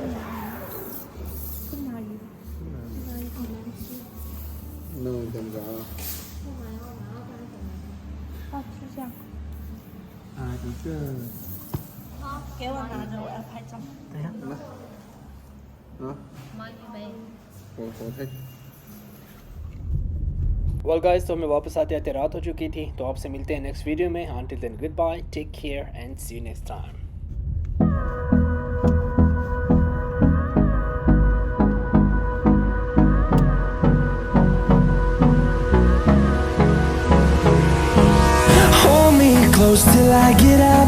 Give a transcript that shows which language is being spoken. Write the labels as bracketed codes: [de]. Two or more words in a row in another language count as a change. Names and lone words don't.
[zh] 吞拿鱼，吞拿鱼好难吃，那怎么着啊？好吃下。一个，好，给我拿着，我要拍照。等一下，啊？买鱼呗。我拍。 [en] well guys, [hi] तो हमें वापस आते आते रात हो चुकी थी। तो आपसे मिलते हैं [en] next video [hi] में। [en] until then good bye, take care and see you next time. Hold me close till I get up.